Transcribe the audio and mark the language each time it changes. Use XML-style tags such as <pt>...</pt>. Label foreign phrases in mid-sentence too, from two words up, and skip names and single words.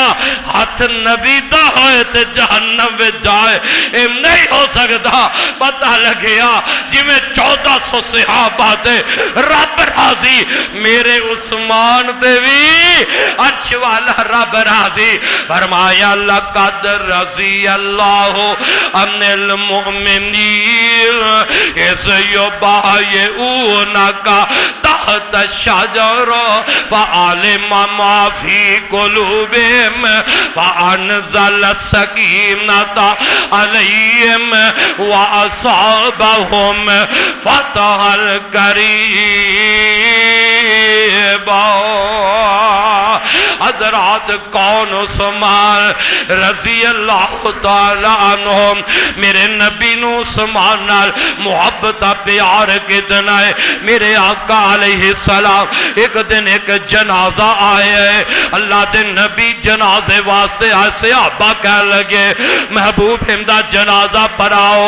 <pa>ہتھ نبی دا ہوئے تے جہنم وچ جائے یہ نہیں ہو سکتا. پتہ لگیا جویں 1400 صحابہ تے رب راضی، میرے عثمان تے بھی عرش والا رب راضی.</pa> <ar>فرمایا لقد رضي الله عن المؤمنين إذ يبايعونك تحت الشجرة فعلم ما في قلوبهم فأنزل السكينة عليهم وأثابهم فتحا قريبا.</ar> <pa>حضرات کون عثمان</pa> <ar>رضي الله تعالى عنهم,</ar> <pa>میرے نبی نوں عثمان نال محبت پیار کتنا ہے. میرے آقا</pa> <ar>عليه السلام</ar> <pa>ایک دن ایک جنازہ آیا ہے، اللہ دے نبی جنازے واسطے آئے، صحابہ کہ لگے محبوب ہندا جنازہ پڑھاؤ.</pa>